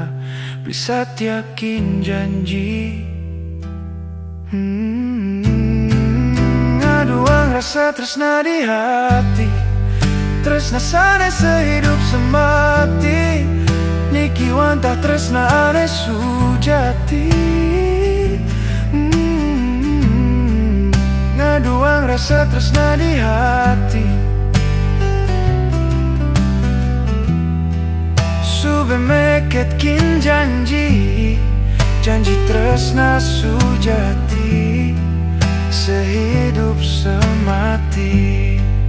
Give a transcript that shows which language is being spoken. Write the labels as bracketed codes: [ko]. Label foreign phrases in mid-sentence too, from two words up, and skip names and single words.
[ban] Bisa yakin janji. Ngaduang rasa tresna di hati. Tresna sane [id] sehidup semati. [ban] Niki wanta tresna ane sujati. Ngaduang rasa tresna di hati. Sube meket kin janji. Janji tresna sujati [id] sehidup semati.